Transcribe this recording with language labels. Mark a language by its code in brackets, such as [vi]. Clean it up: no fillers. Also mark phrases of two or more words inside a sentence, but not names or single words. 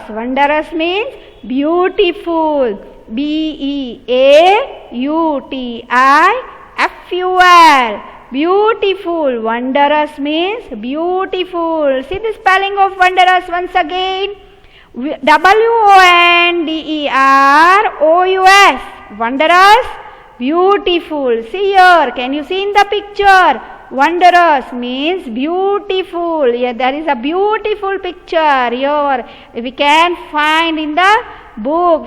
[en] Wondrous means beautiful. B-E-A-U-T-I-F-U-L. Beautiful. Wondrous means beautiful. See the spelling of wondrous once again. W-O-N-D-E-R-O-U-S. Wondrous, beautiful. See here. Can you see in the picture? Wondrous means beautiful. Yeah, there is a beautiful picture here. We can find in the book.